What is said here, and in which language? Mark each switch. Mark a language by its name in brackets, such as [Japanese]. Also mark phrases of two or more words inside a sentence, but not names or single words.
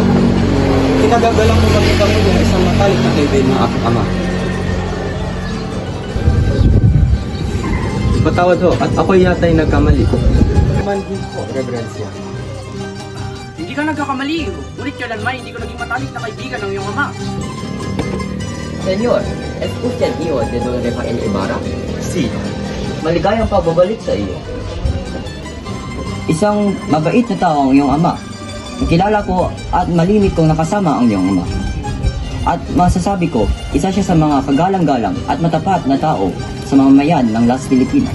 [Filipino] Kinagagalang mo makita mo yung isang matalik na kaibigan ng aking ama. Patawad ho, at ako'y yata'y nagkamali. Manhins po, Reverencia. Hindi ka nagkakamali, ngunit kailanman hindi ko naging matalik na kaibigan ng iyong ama. [Spanish] Senyor, es usted hijo de Don Rafael Ibarra? Si. [Filipino] Maligayang pagbabalik sa iyo. Isang mabait na tao ang iyong ama. Kilala ko at malimit kong nakasama ang iyong ama. At masasabi ko, isa siya sa mga kagalang-galang at matapat na tao sa mamamayan ng Las Filipinas.